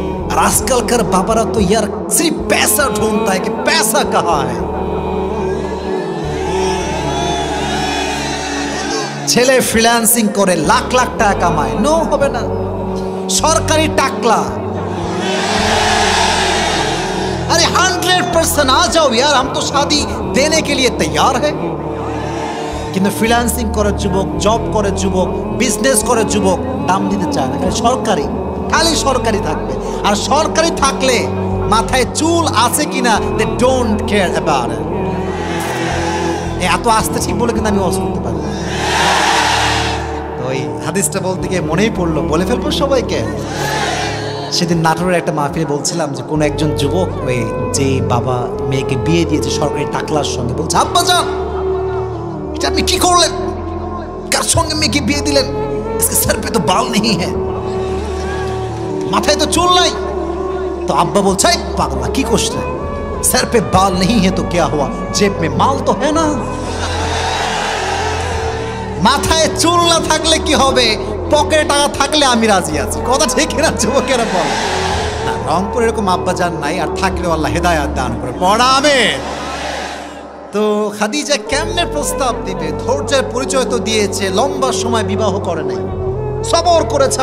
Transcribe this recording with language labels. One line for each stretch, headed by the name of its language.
Bangla: আর আজকালকার বাবারা তো
Hindi: ইয়ার সির্ফ पैसा ढूंढता है कि पैसा कहाँ है।
Bangla: ছেলে ফ্রিল্যান্সিং করে লাখ লাখ টাকা কামায়, নো হবে না। সরকারি টাকলা।
Hindi: अरे 100% आ जाओ यार, हम तो शादी देने के लिए तैयार है।
Bangla: কিন্তু ফ্রিল্যান্সিং করে যুবক, জব করে যুবক, বিজনেস করে যুবক দাম দিতে চায় না। সরকারি, খালি সরকারি থাকবে। আর সরকারি থাকলে মাথায় চুল আছে কিনা
English: They don't care about it.
Bangla: এত আস্তে ঠিক বলে কিন্তু আমি ওয়াজ করতে পারি। তো ওই হাদিসটা বলতে গিয়ে মনেই পড়লো, বলে ফেলবো সবাইকে। সেদিন নাটোরের একটা মাহফিলে বলছিলাম যে কোনো একজন যুবক ওই যে বাবা মেয়েকে বিয়ে দিয়েছে সরকারি টাকলার সঙ্গে, বলছে আব্বা জান এটা আপনি কি করলেন? কার সঙ্গে মেয়েকে বিয়ে দিলেন?
Hindi: इसके सर पे तो बाल नहीं है,
Bangla: মাথায় তো চুল নাই। তো আব্বা বলছে পাগলা কি করছিস?
Hindi: सर पे बाल नहीं है तो क्या हुआ, जेब में माल तो है ना।
Bangla: মাথায় চুল না থাকলে কি হবে, পকেটে টাকা থাকলে আমি রাজি আছি। কথা ঠিক না যুবকেরা? বলে না, রংপুর এরকম আব্বা জান নাই, আর থাকলেও আল্লাহ হেদায়েত দান করে। পড়া আমিন। তো খাদিজা কেমনে প্রস্তাব দিবে? ধৈর্যের পরিচয় তো দিয়েছে, লম্বা সময় বিবাহ করে নাই, সবর করেছে।